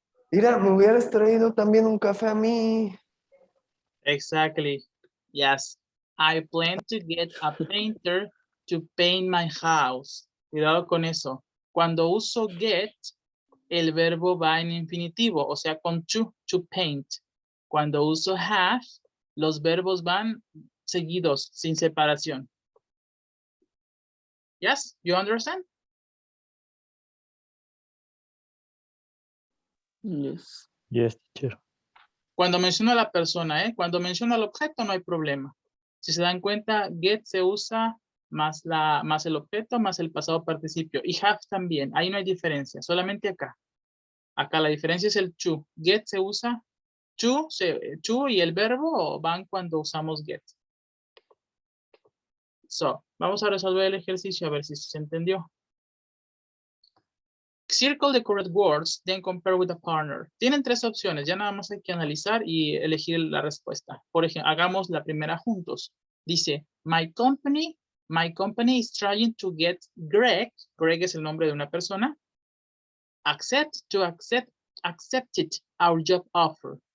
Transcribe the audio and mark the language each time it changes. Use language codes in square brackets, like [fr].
[es] Mira, me hubieras traído también un café a mí. [en] Exactly. Yes. I plan to get a painter to paint my house. [es] Cuidado con eso. Cuando uso get, el verbo va en infinitivo, o sea, con to paint. Cuando uso have, los verbos van seguidos, sin separación. [en] Yes, you understand? Yes. Yes, teacher. [es] Cuando menciono a la persona, cuando menciono al objeto no hay problema. Si se dan cuenta, get se usa más el objeto más el pasado participio. Y have también, ahí no hay diferencia, solamente acá. Acá la diferencia es el to. Get se usa, to y el verbo van cuando usamos get. So, vamos a resolver el ejercicio a ver si se entendió. [en] Circle the correct words, then compare with a partner. [es] Tienen tres opciones, ya nada más hay que analizar y elegir la respuesta. Por ejemplo, hagamos la primera juntos. [en] Dice, my company is trying to get Greg [es] es el nombre de una persona, [en] accepted our job offer.